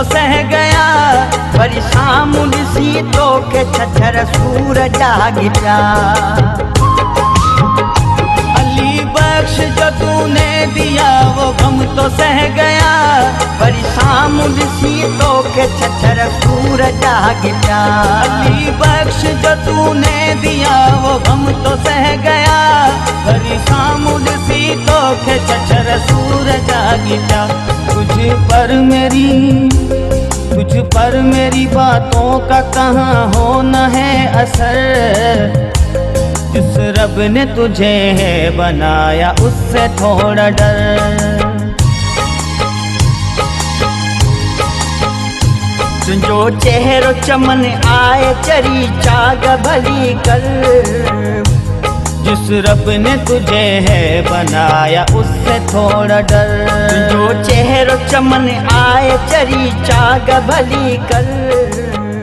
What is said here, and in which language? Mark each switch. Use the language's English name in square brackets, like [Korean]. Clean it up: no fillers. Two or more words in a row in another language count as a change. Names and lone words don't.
[Urdu] سہ گیا, [Sindhi] वरी साम्हूं ॾिसी तोखे छछर सूरज जाॻ पिया। [Urdu] علی بخش جو تو نے دیا وہ غم تو سہ گیا, [Sindhi] वरी साम्हूं ॾिसी तोखे छछर सूरज जाॻ पिया। [Urdu] علی بخش جو تو نے دیا وہ غم تو سہ گیا, [Sindhi] वरी साम्हूं ॾिसी तोखे छछर सूरज जाॻ पिया। [Urdu] تجھ پر میری باتوں کا کہاں ہونا ہے اثر، جس رب نے تجھے ہے بنایا اس سے تھوڑا ڈر. [Sindhi] तुंहिंजो चेहरो चमन आए चरी चाग भली कर, [Urdu] جس رب نے تجھے ہے بنایا اس سے تھوڑا ڈر. [Sindhi] तुंहिंजो चेहरो चमन आए चरी चाग भली कर।